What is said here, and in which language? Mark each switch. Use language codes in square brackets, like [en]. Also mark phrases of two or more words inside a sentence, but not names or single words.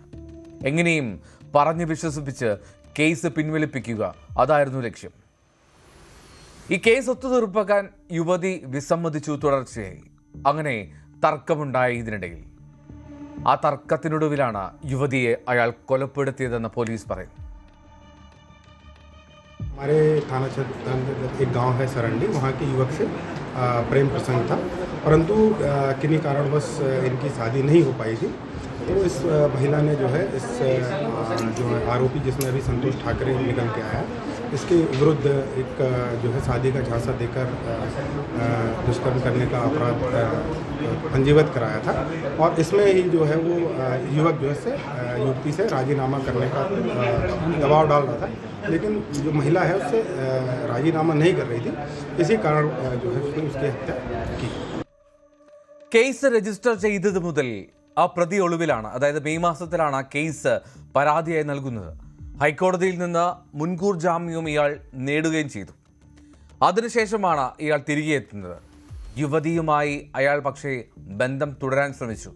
[ml] എങ്ങനെയും പറഞ്ഞ് വിശ്വസിപ്പിച്ച് കേസ് പിൻവലിപ്പിക്കുക, അതായിരുന്നു ലക്ഷ്യം. ഈ കേസ് ഒത്തുതീർപ്പാക്കാൻ യുവതി വിസമ്മതിച്ചു തുടർച്ചയായി. അങ്ങനെ തർക്കമുണ്ടായി. ഇതിനിടയിൽ ആ തർക്കത്തിനൊടുവിലാണ് യുവതിയെ അയാൾ കൊലപ്പെടുത്തിയതെന്ന് പോലീസ് പറയുന്നു. [hi] हमारे थाना क्षेत्र एक गांव है सरंडी, वहाँ के युवक से प्रेम प्रसंग था, परंतु किन्हीं कारणवश इनकी शादी नहीं हो पाई थी। तो इस महिला ने जो है इस जो आरोपी जिसमें अभी संतोष ठाकरे निकल के आया, इसके विरुद्ध एक जो है शादी का झांसा देकर दुष्कर्म करने का अपराध पंजीबद्ध कराया था। और इसमें ही जो है वो युवक जो है युवती से राजीनामा करने का दबाव डाल रहा था, लेकिन जो महिला है उससे राजीनामा नहीं कर रही थी। इसी कारण जो है उसकी हत्या की. [ml] കേസ് രജിസ്റ്റർ ചെയ്തത് മുതൽ ആ പ്രതി ഒളിവിലാണ്. അതായത് മെയ് മാസത്തിലാണ് ആ കേസ് പരാതിയായി നൽകുന്നത്. ഹൈക്കോടതിയിൽ നിന്ന് മുൻകൂർ ജാമ്യവും ഇയാൾ നേടുകയും ചെയ്തു. അതിനുശേഷമാണ് ഇയാൾ തിരികെ എത്തുന്നത്. യുവതിയുമായി അയാൾ പക്ഷേ ബന്ധം തുടരാൻ ശ്രമിച്ചു.